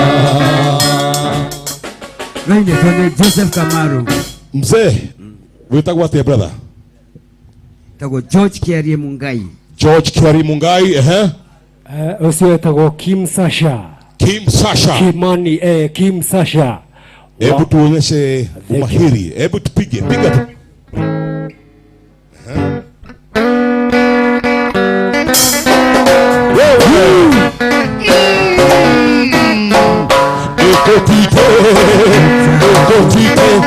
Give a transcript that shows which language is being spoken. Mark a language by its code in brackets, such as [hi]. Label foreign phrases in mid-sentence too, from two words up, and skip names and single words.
[ki] Wende tone Joseph Kamaru. Mzee, witagwa tia brother? Tago George Kiarie Mungai. George Kiarie Mungai, ucio etagwo Kim Sasha. Kim Sasha. Kimani, Kim Sasha. [sw] Hebu tuonyeshe umahiri. Hebu tupige, piga tu. [ki] Ekotite, ekotite.